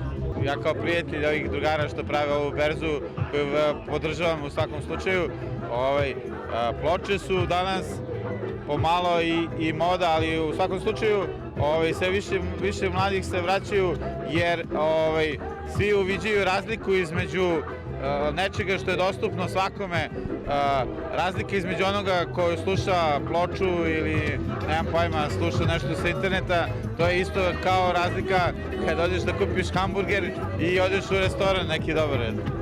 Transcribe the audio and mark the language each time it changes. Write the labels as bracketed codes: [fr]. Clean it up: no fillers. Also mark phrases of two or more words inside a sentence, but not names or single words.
[sr] Ја као пријател ових другара што прави ову берзу, кој поддржавам во сваком случају, плоче су данас помало и мода, али у сваком случају се више младих се враќају јер сви увиđaju разлику измеđu nečega što je dostupno svakome, razlika između onoga koji sluša ploču ili, nemam pojma, sluša nešto sa interneta, to je isto kao razlika kad odeš da kupiš hamburger i odeš u restoran neki dobar red.